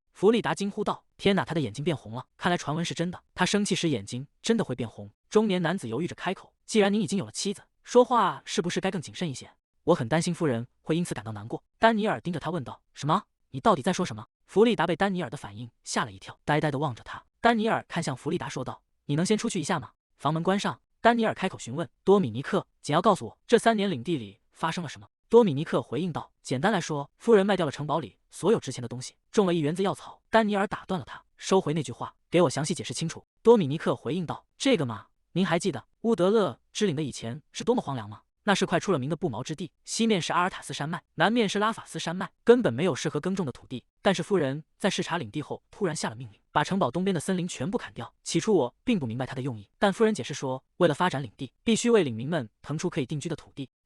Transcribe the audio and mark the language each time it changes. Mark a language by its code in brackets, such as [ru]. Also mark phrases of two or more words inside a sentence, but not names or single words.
[zh] 弗利達驚呼道：“天哪！”他的眼睛變紅了，看來傳聞是真的。他生氣時眼睛真的會變紅。中年男子猶豫着開口：“既然您已經有了妻子，說話是不是該更謹慎一些？我很擔心夫人會因此感到難過。”丹尼爾盯着他問道：“什麼？你到底在說什麼？” 弗利達被丹尼爾的反應嚇了一跳，呆呆地望着他。丹尼爾看向弗利達說道：“你能先出去一下嗎？”房門關上，丹尼爾開口詢問：“多米尼克，簡要告訴我，這3年領地裡發生了什麼？” 多米尼克回應道：“簡單來說，夫人賣掉了城堡裡所有值錢的東西，種了1園子藥草。” 丹尼爾打斷了他：“收回那句話，給我詳細解釋清楚。” 多米尼克回應道：“這個嘛，您還記得烏德勒之領的以前是多麼荒涼嗎？那是塊出了名的不毛之地，西面是阿爾塔斯山脈，南面是拉法斯山脈，根本沒有適合耕種的土地。但是夫人在視察領地後，突然下了命令，把城堡東邊的森林全部砍掉。起初我並不明白她的用意，但夫人解釋說，為了發展領地，必須為領民們騰出可以定居的土地。